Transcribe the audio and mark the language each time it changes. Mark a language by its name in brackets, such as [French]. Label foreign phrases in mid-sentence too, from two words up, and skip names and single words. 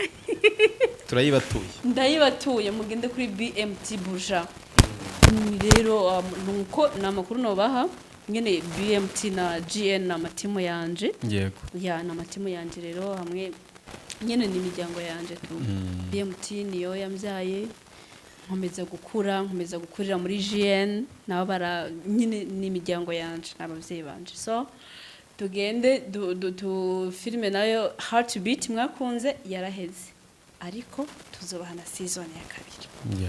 [Rundi] ndayibatuye mugende kuri BMT Buja rero nuko namakuru nobaha nyene BMT na GN na matimu yanje na matimu yanje rero hamwe nyene ni imiryango yanje tu BMT niyo yamvyaye nkomeza gukurira muri GN nabo bara nyine ni imiryango yanje n'abavyeyi banje so tugende du filme nayo Heartbeat mwakunze yaraheze ariko tuzobaha na season ya kabiri